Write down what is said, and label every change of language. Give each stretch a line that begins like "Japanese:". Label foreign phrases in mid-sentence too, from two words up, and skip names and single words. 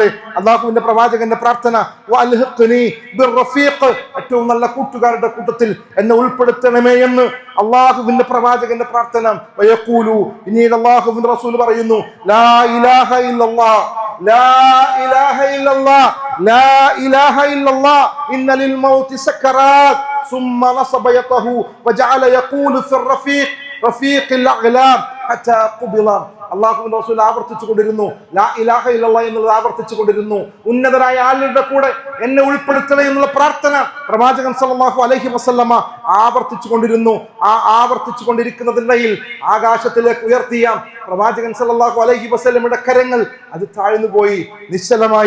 Malayalam: അള്ളാഹുവിന്റെ പ്രവാചകന്റെ പ്രാർത്ഥന,
Arabic: وألحقني بالرفيق,
Malayalam: ഏറ്റവും നല്ല കൂട്ടുകാരുടെ കൂട്ടത്തിൽ എന്നെ ഉൾപ്പെടുത്തണമേ എന്ന് അള്ളാഹുവിന്റെ പ്രവാചകന്റെ പ്രാർത്ഥന. വയഖൂലു, പിന്നീട് അള്ളാഹുവിന്റെ റസൂൽ പറയുന്നു,
Arabic: لا إله إلا الله لا إله إلا الله لا إله إلا الله إن للموت سكرات. ثم نصب يده وجعل يقول في رفيق الأعلام حتى قبض.
Malayalam: അള്ളാഹുവിന്റെ റസൂൽ ആവർത്തിച്ചു കൊണ്ടിരുന്നു,
Arabic: لا إله إلا الله
Malayalam: എന്നുള്ളത് ആവർത്തിച്ചു കൊണ്ടിരുന്നു. ഉന്നതരായ ആളുകളുടെ കൂടെ എന്നെ ഉൾപ്പെടുത്തണേ എന്നുള്ള പ്രാർത്ഥന പ്രവാചകൻ
Arabic: صلى الله عليه وسلم
Malayalam: ആവർത്തിച്ചു കൊണ്ടിരുന്നു. ആ ആവർത്തിച്ചു കൊണ്ടിരിക്കുന്നതിനിടയിൽ ആകാശത്തിലേക്ക് ഉയർത്തിയ പ്രവാചകൻ
Arabic: صلى الله عليه وسلم
Malayalam: കരങ്ങൾ അത് താഴ്ന്നുപോയി, നിശ്ചലമായി.